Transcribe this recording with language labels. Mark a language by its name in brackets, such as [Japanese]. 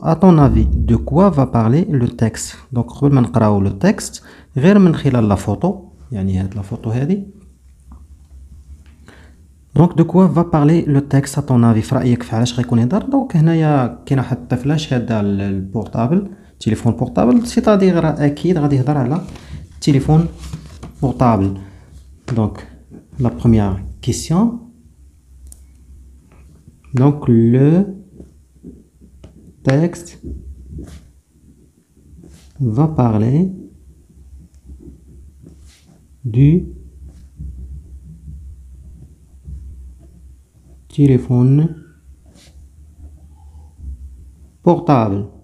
[French] À ton avis, de quoi va parler le texte? [Arabic] Donc قبل ما نقراو le texte غير من خلال la photo، يعني هاد la photo هذه. [French] Donc de quoi va parler le texte à ton avis؟ [Arabic] في رأيك في علاش غيكون يهضر؟ دونك هنايا كاين واحد الطفلة شادة البورطابل، تليفون بورطابل، سيتادير اكيد غادي يهضر على تليفون بورطابل. [French] دونك لا بروميير كيسيون، donc le texte va parler du téléphone portable.